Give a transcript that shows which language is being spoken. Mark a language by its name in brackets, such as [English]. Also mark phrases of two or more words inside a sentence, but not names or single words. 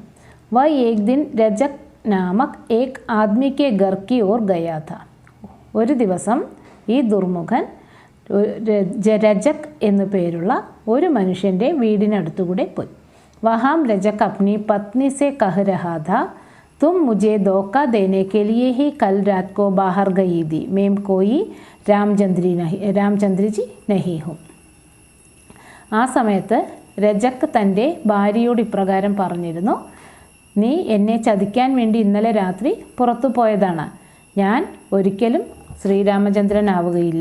[Hindi] वह एक दिन रजक नामक एक आदमी के घर की ओर गया था. [Malayalam] ഒരു ദിവസം ഈ ദുർമുഖൻ രജക് എന്നു പേരുള്ള ഒരു മനുഷ്യൻ്റെ വീടിനടുത്തുകൂടെ പോയി. [Hindi] वहाँ रजक अपनी पत्नी से कह रहा था तुम मुझे धोखा देने के लिए ही कल रात को बाहर गई थी. मैं कोई रामचंद्र जी नहीं हूँ. [Malayalam] ആ സമയത്ത് രജക് തൻ്റെ ഭാര്യയോട് ഇപ്രകാരം പറഞ്ഞിരുന്നു: നീ എന്നെ ചതിക്കാൻ വേണ്ടി ഇന്നലെ രാത്രി പുറത്തു പോയതാണ്. ഞാൻ ഒരിക്കലും ശ്രീരാമചന്ദ്രനാവുകയില്ല.